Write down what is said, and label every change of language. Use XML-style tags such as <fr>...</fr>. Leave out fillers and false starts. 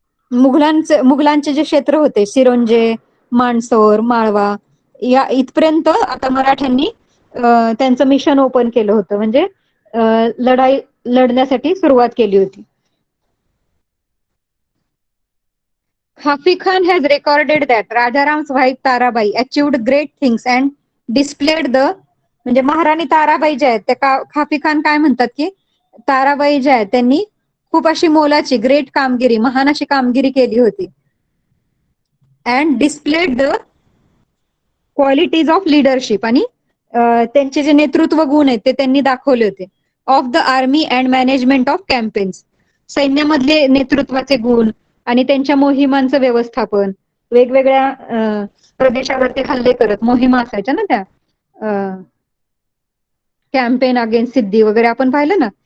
<mr>मुघलांचे जे क्षेत्र होते सिरोंजे, मांडसौर, माळवा या इथपर्यंत आता मराठ्यांनी त्यांचं मिशन ओपन केलं होतं, म्हणजे लढाई लढण्यासाठी सुरुवात केली होती.</mr> <en>Hafiz Khan has recorded that Rajaram's wife Tarabai achieved great things and displayed the,</en> <mr>म्हणजे महाराणी ताराबाई ज्या आहेत त्या खाफी खान काय म्हणतात की ताराबाई ज्या आहेत त्यांनी खूप अशी मोलाची ग्रेट कामगिरी, महान अशी कामगिरी केली होती.</mr> <en>and displayed the qualities of leadership,</en> <mr>आणि त्यांचे जे नेतृत्व गुण आहेत ते त्यांनी दाखवले होते.</mr> <en>of the army and management of campaigns,</en> <mr>सैन्यामधले नेतृत्वाचे गुण आणि त्यांच्या मोहिमांचं व्यवस्थापन, वेगवेगळ्या प्रदेशावरती हल्ले करत मोहिमा असायच्या ना त्या, कॅम्पेन अगेन्स्ट सिद्धी वगैरे आपण पाहिलं ना.</mr>